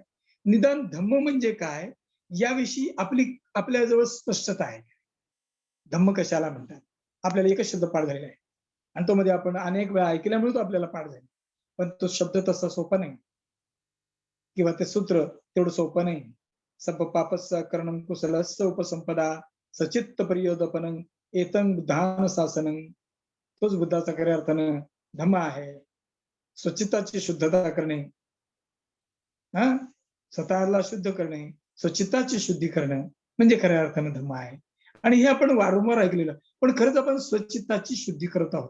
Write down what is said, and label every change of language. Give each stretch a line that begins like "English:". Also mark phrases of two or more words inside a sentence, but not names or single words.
Marathi: निदान धम्म म्हणजे काय याविषयी आपल्याजवळ स्पष्टता आहे. धम्म कशाला म्हणतात, आपल्याला एकच शब्द पाठ झालेला आहे आणि तो मध्ये आपण अनेक वेळा ऐकल्यामुळे तो आपल्याला पाठ झाला, पण तो शब्द तसा सोपा नाही किंवा ते सूत्र तेवढं सोपं नाही.
Pali: सब पापस्स करणं कुशलस्स उपसंपदा सचित्त परियोदपनं एतं बुद्धान शासनं.
Marathi: तोच बुद्धाचा खऱ्या अर्थानं धम्म आहे. स्वचित्ताची शुद्धता करणे, स्वतःला शुद्ध करणे, स्वचित्ताची शुद्धी करणं म्हणजे खऱ्या अर्थानं धम्म आहे. आणि हे आपण वारंवार ऐकलेलं, पण खरंच आपण स्वचित्ताची शुद्धी करत आहोत.